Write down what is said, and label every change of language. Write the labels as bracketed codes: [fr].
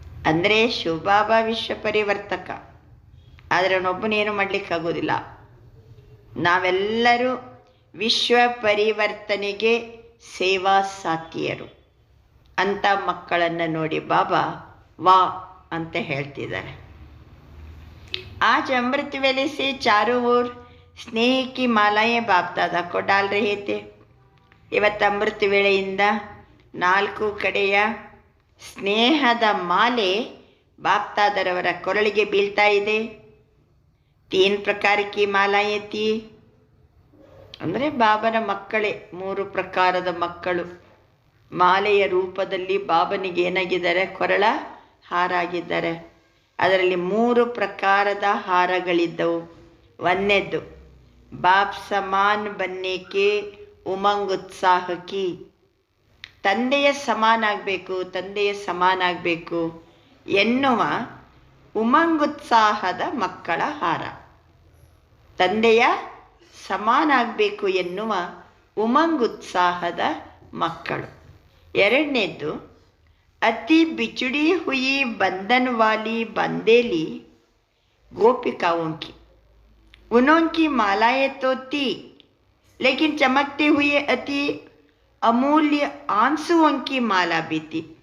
[kn] ಅಂದರೆ ಶಿವಬಾಬಾ ವಿಶ್ವ ಪರಿವರ್ತಕ, ಆದರೆ ಅವನೊಬ್ಬನೇನು ಮಾಡಲಿಕ್ಕಾಗೋದಿಲ್ಲ. ನಾವೆಲ್ಲರೂ ವಿಶ್ವ ಪರಿವರ್ತನೆಗೆ ಸೇವಾ ಸಾಥಿಯರು ಅಂತ ಮಕ್ಕಳನ್ನು ನೋಡಿ ಬಾಬಾ ವಾ ಅಂತ ಹೇಳ್ತಿದ್ದಾರೆ. [hi] आज अमृत वेले से चारों ओर स्नेह की मालाएं बाप दादा को डाल रहे थे. [kn] ಇವತ್ತು ಅಮೃತ ವೇಳೆಯಿಂದ 4 ಕಡೆಯ ಸ್ನೇಹದ ಮಾಲೆ ಬಾಪ್ತಾದರವರ ಕೊರಳಿಗೆ ಬೀಳ್ತಾ ಇದೆ. [hi] 3 ಪ್ರಕಾರ ಕಿ ಮಾಲಾಯೇ ಥಿ [kn] ಅಂದರೆ ಬಾಬನ ಮಕ್ಕಳೇ, 3 ಪ್ರಕಾರದ ಮಕ್ಕಳು ಮಾಲೆಯ ರೂಪದಲ್ಲಿ ಬಾಬನಿಗೆ ಏನಾಗಿದ್ದಾರೆ, ಕೊರಳ ಹಾರಾಗಿದ್ದಾರೆ. ಅದರಲ್ಲಿ 3 ಪ್ರಕಾರದ ಹಾರಗಳಿದ್ದವು. ಒಂದನೇದ್ದು [hi] ಬಾಪ್ ಸಮಾನ್ ಬನ್ನೇಕೆ ಉಮಂಗ್ ಉತ್ಸಾಹಕಿ, [kn] ತಂದೆಯ ಸಮಾನಾಗಬೇಕು, ತಂದೆಯ ಸಮಾನಾಗಬೇಕು ಎನ್ನುವ ಉಮಂಗುತ್ಸಾಹದ ಮಕ್ಕಳ ಹಾರ. ತಂದೆಯ ಸಮಾನಾಗಬೇಕು ಎನ್ನುವ ಉಮಂಗುತ್ಸಾಹದ ಮಕ್ಕಳು. ಎರಡನೇದ್ದು [hi] ಅತಿ ಬಿಚುಡಿ ಹುಯಿ ಬಂಧನ್ ವಾಲಿ ಬಂದೇಲಿ गोपिकाओं की, उनकी मालाएं तो थी लेकिन चमकते हुए अति अमूल्य आंसुओं की माला भी थी.